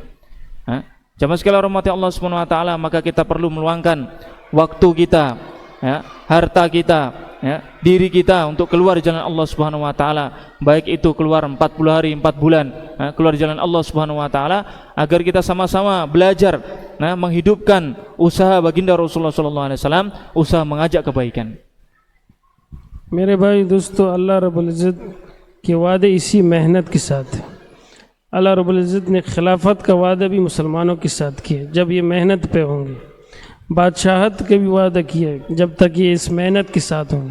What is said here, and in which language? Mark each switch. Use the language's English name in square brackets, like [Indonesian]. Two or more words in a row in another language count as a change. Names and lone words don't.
[Indonesian] Jamaah sekalian rahmati [Arabic] الله سبحانه وتعالى, [Indonesian] maka kita perlu meluangkan waktu kita, harta kita, diri kita untuk keluar jalan [Arabic] الله سبحانه وتعالى, [Indonesian] baik itu keluar 40 hari, 4 bulan, keluar jalan [Arabic] الله سبحانه وتعالى, [Indonesian] agar kita sama-sama belajar menghidupkan usaha baginda [Arabic] رسول الله صلى الله عليه وسلم, [Indonesian] usaha mengajak kebaikan. [Urdu] میرے بھائی دوستوں، اللہ رب العزت کے وعدے اسی محنت کے ساتھ ہے. اللہ رب العزت نے خلافت کا وعدہ بھی مسلمانوں کے ساتھ کیا، جب یہ محنت پہ ہوں گے. بادشاہت کے بھی وعدہ کیا ہے، جب تک یہ اس محنت کے ساتھ ہوں گے.